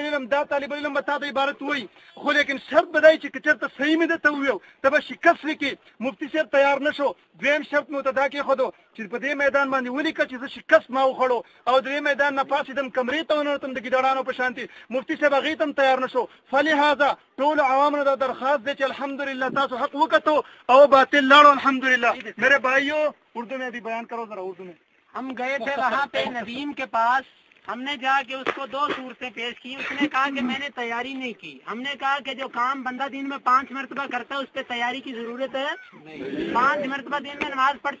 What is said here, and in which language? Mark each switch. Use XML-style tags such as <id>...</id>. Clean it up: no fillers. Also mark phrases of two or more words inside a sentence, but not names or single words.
<ps>العلم به تا ته عبارت وای خو لیکن شرط به دی چې که چېرته صحیح مې درته وویو ته به شکست وکړي مفتي صاحب تیار نه شو دویم شرط مې ورته دا کېښودو چې په دې میدان باندې ولیکه چې زه شکست ما وخوړو او د دې میدان نه پاڅېدم کمرې ته وننوتم د ګیدړانو په شانتي مفتي صاحب هغې ته هم تیار نه شو فلهذا ټولو عوامو دا درخواست دی چې الحمدلله تاسو حق وکتو او باطل لاړو الحمدللہ</ps> <ur>میرے بھائیو اردو میں بھی بیان کرو ذرا اردو میں ہم گئے تھے وہاں پہ ندیم کے پاس ہم نے جا کے اس کو 2 صورتیں پیش کی اس نے کہا کہ میں نے تیاری نہیں کی ہم نے کہا کہ جو کام بندہ دن میں 5 مرتبہ کرتا ہے اس پہ تیاری کی ضرورت ہے 5 مرتبہ دن میں نماز پڑھتے</ur>